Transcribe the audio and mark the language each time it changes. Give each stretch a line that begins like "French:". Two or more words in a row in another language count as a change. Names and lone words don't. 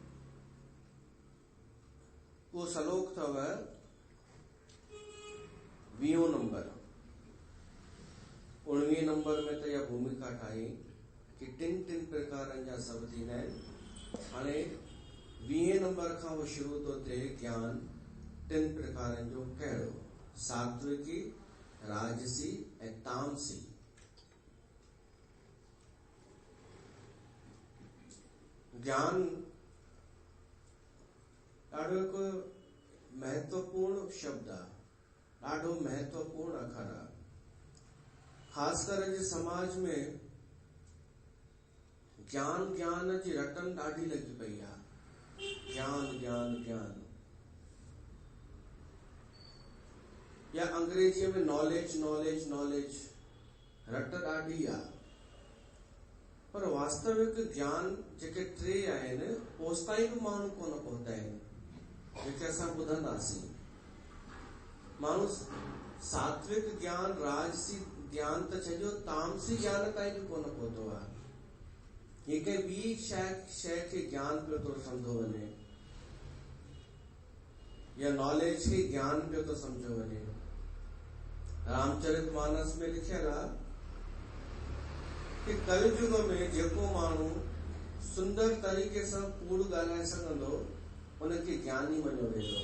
Sindhi: उहो श्लोक अथव 20 नंबर। 19 नंबर में त इहा भूमिका ठाही कि 3 प्रकारनि जा सभु थींदा आहिनि। हाणे 20 नंबर खां उहो शुरू थो थिए ज्ञान 3 प्रकारनि जो कहिड़ो? सात्विकी, राजसी ऐं तामसी। ज्ञान ॾाढो हिकु महत्वपूर्ण शब्द आहे, ॾाढो महत्वपूर्ण अखर आहे। ख़ासि कर जे समाज में ज्ञान ज्ञान जी रटन ॾाढी लॻी पई आहे। ज्ञान ज्ञान ज्ञान, या अंग्रेजीअ में
English: knowledge knowledge knowledge,
Sindhi: रट ॾाढी आहे। पर वास्तविक ज्ञान जेके 3 आहिनि ओसिताईं बि माण्हू कोन पहुता आहिनि, जेके असां ॿुधंदासीं। माण्हू सात्विक ज्ञान, राजसी ज्ञान त छॾियो, तामसी ज्ञान ताईं बि कोन पहुतो आहे। हीअ कंहिं ॿी शइ खे ज्ञान पियो थो सम्झो वञे, या नॉलेज खे ज्ञान पियो थो सम्झो वञे। रामचरितमानस में लिखियल आहे कि कलयुग में जेको माण्हू सुंदर तरीक़े सां कूड़ ॻाल्हाए सघंदो उनखे ज्ञानी मञियो वेंदो।